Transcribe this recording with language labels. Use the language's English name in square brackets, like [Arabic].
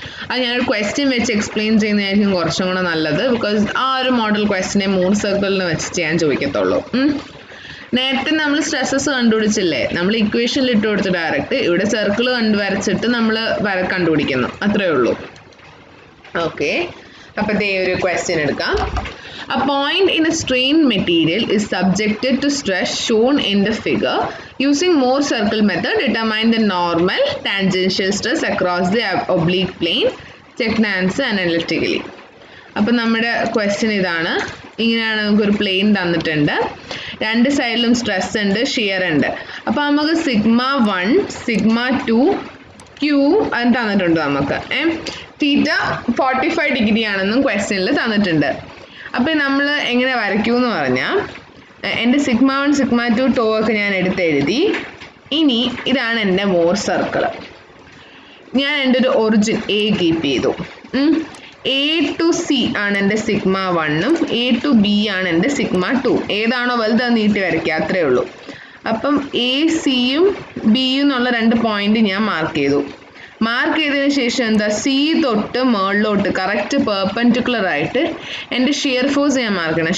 [Malayalam] അത് ഞാനൊരു ക്വസ്റ്റ്യൻ വെച്ച് എക്സ്പ്ലെയിൻ ചെയ്യുന്നതായിരിക്കും കുറച്ചും കൂടെ നല്ലത്. ബിക്കോസ് ആ ഒരു മോഡൽ ക്വസ്റ്റ്യനെ മോർ സർക്കിളിന് വെച്ച് ചെയ്യാൻ ചോദിക്കത്തുള്ളൂ. നേരത്തെ നമ്മൾ സ്ട്രെസ്സസ് കണ്ടുപിടിച്ചില്ലേ, നമ്മൾ ഇക്വേഷനിൽ ഇട്ട് കൊടുത്ത് ഡയറക്റ്റ് ഇവിടെ സർക്കിൾ വരച്ചിട്ട് നമ്മൾ കണ്ടുപിടിക്കുന്നു, അത്രേ ഉള്ളൂ. ഓക്കെ, അപ്പോൾ ഇതേ ഒരു ക്വസ്റ്റ്യൻ എടുക്കാം. [English] A point in a strained material is subjected to stress shown in the figure. Using Mohr circle method, determine the normal tangential stress across the oblique plane. Check the answer analytically. [Malayalam] അപ്പോൾ നമ്മുടെ question ഇതാണ്. ഇങ്ങനെയാണ് നമുക്കൊരു plain തന്നിട്ടുണ്ട്, രണ്ട് സൈഡിലും stress ഉണ്ട്, shear ഉണ്ട്. അപ്പോൾ നമുക്ക് σ1 σ2 Q അത് തന്നിട്ടുണ്ട്. നമുക്ക് തീറ്റ 45 ഡിഗ്രി ആണെന്നും ക്വസ്റ്റ്യനിൽ തന്നിട്ടുണ്ട്. അപ്പോൾ നമ്മൾ എങ്ങനെ വരയ്ക്കുമെന്ന് പറഞ്ഞാൽ എൻ്റെ σ1 σ2 ടോ ഒക്കെ ഞാൻ എടുത്തെഴുതി. ഇനി ഇതാണ് എൻ്റെ മോർ സർക്കിൾ. ഞാൻ എൻ്റെ ഒരു ഒറിജിൻ A കീപ്പ് ചെയ്തു. A to C ആണ് എൻ്റെ σ1ഉം A to B ആണ് എൻ്റെ σ2. ഏതാണോ വലുത് അത് നീട്ടി വരയ്ക്കുക, അത്രേ ഉള്ളൂ. അപ്പം A Cയും Bയും എന്നുള്ള രണ്ട് പോയിന്റ് ഞാൻ മാർക്ക് ചെയ്തു. മാർക്ക് ചെയ്തതിന് ശേഷം എന്താ, സി തൊട്ട് മുകളിലോട്ട് കറക്റ്റ് പെർപെൻഡിക്കുലർ ആയിട്ട് എൻ്റെ ഷിയർ ഫോഴ്സ് ഞാൻ മാർക്ക് ചെയ്യണം.